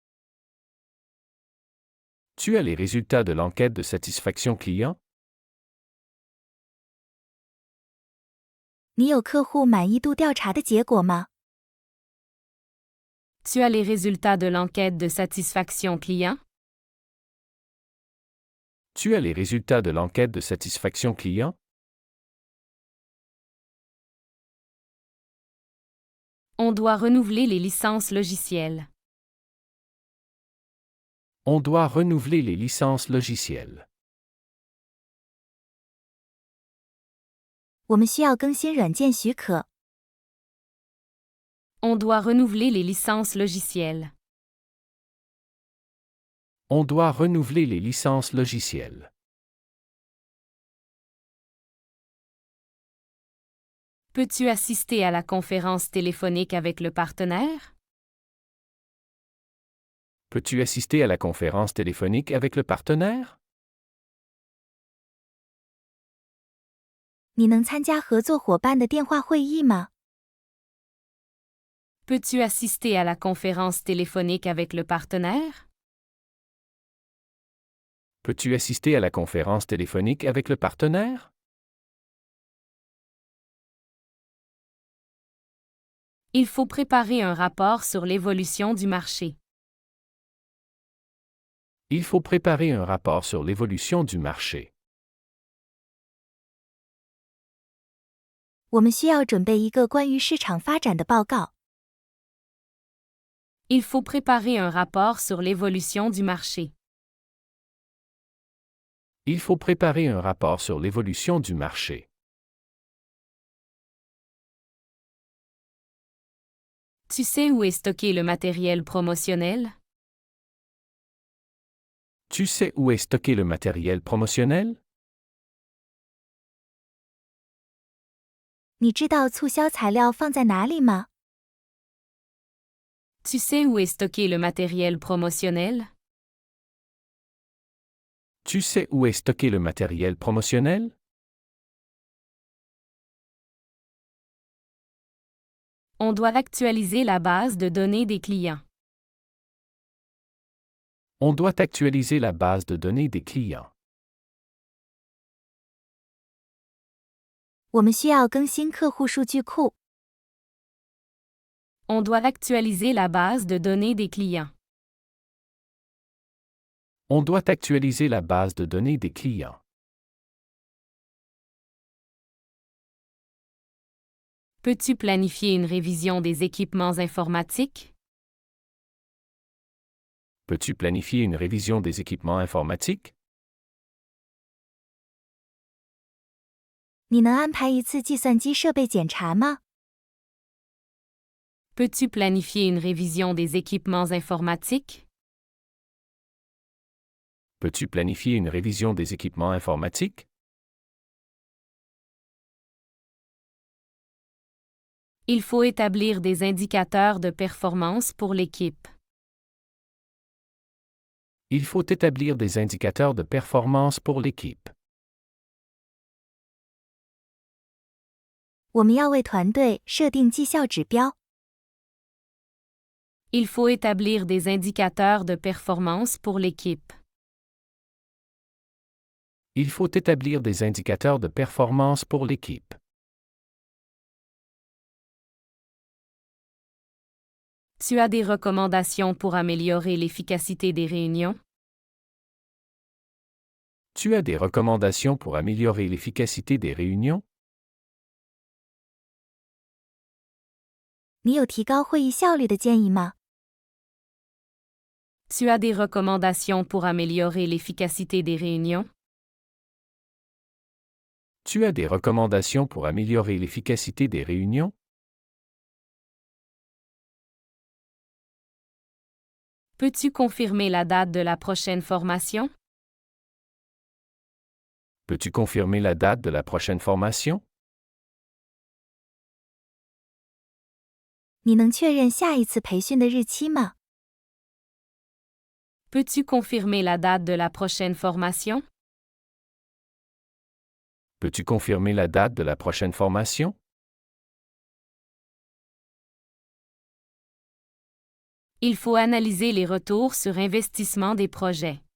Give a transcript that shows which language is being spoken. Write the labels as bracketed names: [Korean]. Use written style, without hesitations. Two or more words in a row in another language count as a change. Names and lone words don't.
[French] Tu as les résultats de l'enquête de satisfaction client? [Chinese] 你有客户满意度调查的结果吗？ [French] Tu as les résultats de l'enquête de satisfaction client? Tu as les résultats de l'enquête de satisfaction client? On doit renouveler les licences logicielles. On doit renouveler les licences logicielles. [Chinese] 我们需要更新软件许可。 [French] On doit renouveler les licences logicielles. On doit renouveler les licences logicielles. Peux-tu assister à la conférence téléphonique avec le partenaire? Peux-tu assister à la conférence téléphonique avec le partenaire? [Chinese] 你能参加合作伙伴的电话会议吗？ [French] Peux-tu assister à la conférence téléphonique avec le partenaire? Peux-tu assister à la conférence téléphonique avec le partenaire? Il faut préparer un rapport sur l'évolution du marché. Il faut préparer un rapport sur l'évolution du marché. [Chinese] 我们需要准备一个关于市场发展的报告。 [French] Il faut préparer un rapport sur l'évolution du marché. Il faut préparer un rapport sur l'évolution du marché. Tu sais où est stocké le matériel promotionnel? Tu sais où est stocké le matériel promotionnel? [Chinese] 你知道促销材料放在哪里吗？ [French] Tu sais où est stocké le matériel promotionnel? Tu sais où est stocké le matériel promotionnel? On doit actualiser la base de données des clients. On doit actualiser la base de données des clients. [Chinese] 我们需要更新客户数据库。 [French] On doit actualiser la base de données des clients. On doit actualiser la base de données des clients. Peux-tu planifier une révision des équipements informatiques? Peux-tu planifier une révision des équipements informatiques? [Chinese] 你能安排一次计算机设备检查吗？ [French] Peux-tu planifier une révision des équipements informatiques? Peux-tu planifier une révision des équipements informatiques? Il faut établir des indicateurs de performance pour l'équipe. Il faut établir des indicateurs de performance pour l'équipe. [Chinese] 我们要为团队设定绩效指标。 [French] Il faut établir des indicateurs de performance pour l'équipe. Il faut établir des indicateurs de performance pour l'équipe. Tu as des recommandations pour améliorer l'efficacité des réunions? Tu as des recommandations pour améliorer l'efficacité des réunions? [Chinese] 你有提高会议效率的建议吗？ [French] Tu as des recommandations pour améliorer l'efficacité des réunions? Tu as des recommandations pour améliorer l'efficacité des réunions? Peux-tu confirmer la date de la prochaine formation? Peux-tu confirmer la date de la prochaine formation? [Chinese] 你能确认下一次培训的日期吗？ [French] Peux-tu confirmer la date de la prochaine formation? Peux-tu confirmer la date de la prochaine formation? Il faut analyser les retours sur investissement des projets.